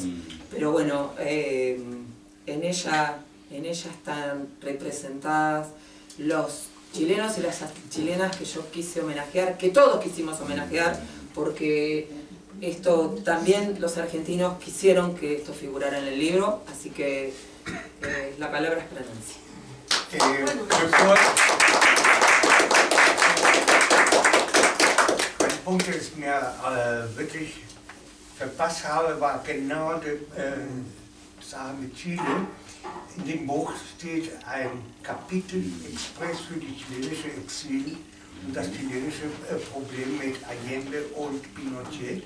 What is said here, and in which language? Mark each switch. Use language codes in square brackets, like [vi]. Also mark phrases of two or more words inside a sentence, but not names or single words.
[es] Pero bueno, en ella están representadas los chilenos y las chilenas que yo quise homenajear, que todos quisimos homenajear, porque esto también los argentinos quisieron que esto figurara en el libro, así que la palabra es para Nancy. [de] Ein Punkt, den ich mir wirklich verpasst habe, war genau die Sache mit Chile. In dem Buch steht ein Kapitel express für die chilenische Exil und das chilenische Problem mit Allende und Pinochet.